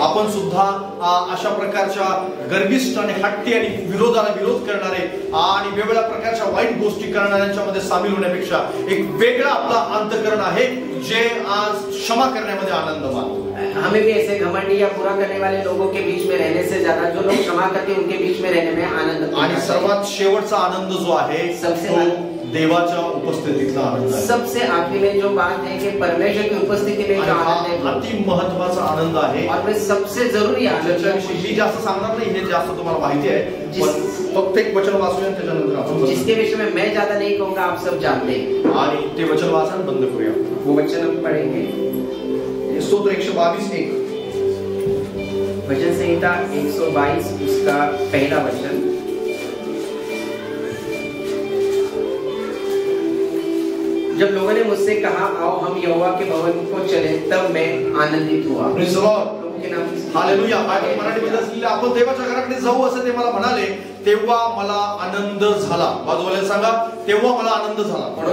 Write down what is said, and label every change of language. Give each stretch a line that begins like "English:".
Marathi: आपण सुद्धा अशा प्रकारच्या गर्विष्ठ आणि हट्टी आणि विरोधाला विरोध करणारे आणि वेगवेगळ्या प्रकारच्या वाईट गोष्टी करणाऱ्यांच्या मध्ये सामील होण्यापेक्षा एक वेगळा आपला अंतःकरण आहे जे आज क्षमा करण्यामध्ये आनंद मानतो.
Hindi: हमें भी ऐसे घमंडी या बुरा करने वाले लोगों के बीच में रहने से ज्यादा जो लोग क्षमा करते हैं उनके बीच में रहने में आनंद.
Marathi: आणि सर्वात शेवटचा आनंद जो आहे
Hindi: सबसे
Marathi: तो देवाच्या उपस्थितीतला आनंद आहे.
Hindi: सबसे आखिर में जो बात है कि परमेश्वर की उपस्थिति में जो आनंद है,
Marathi: अति महत्वाचा आनंद आहे.
Hindi: और वे सबसे जरूरी आनंद
Marathi: ज्याच्याविषयी मी जास्त सांगणार नाही, हे जास्त तुम्हाला माहिती आहे. पण फक्त एक वचन वाचूया त्याच्यानंतर आपण
Hindi: जिसके विषय में मैं ज्यादा नहीं कहूंगा, आप सब जानते हैं.
Marathi: आणि ते वचन वाचन बंद करूया.
Hindi: वो वचन हम पढ़ेंगे.
Marathi: स्तोत्र 122:1
Hindi: भजन संहिता 122 उसका पहला वचन. जब लोगों ने मुझसे कहा आओ हम यहोवा के भवन को चले, तब मैं आनंदित हुआ.
English: Praise the Lord. Hallelujah.
Marathi: मराठीमध्ये असलेले आपण देवाच्या घराकडे जाऊ असं ते मला म्हणाले, तेव्हा मला आनंद झाला. बाजूवाल्याला सांगा, तेव्हा मला आनंद झाला.